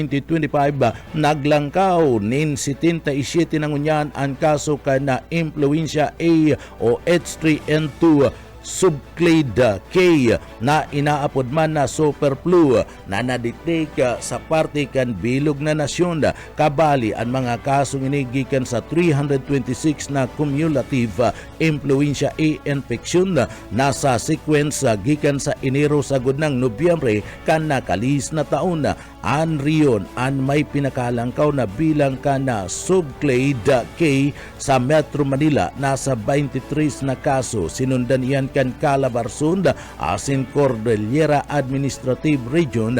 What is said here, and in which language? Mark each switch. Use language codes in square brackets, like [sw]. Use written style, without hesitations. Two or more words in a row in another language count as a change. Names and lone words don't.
[bik] 2025 naglangkaw nin 77 ng unyan ang kaso kan na influenza A o H3N2 subclade K na inaapod man na [en] super flu [bik] na nadetect sa parte kan bilog na nasyon kabali ang mga kasong inigikan sa 326 na [en] cumulative influenza A infection [bik] na sa sequence gikan sa Enero sagud ng Nobyembre kan nakalis na taon an riyon an may pinakalangkaw na bilang kana subclade K sa Metro Manila nasa 23 na kaso sinundan iyan kan Calabarzon asin Cordillera Administrative Region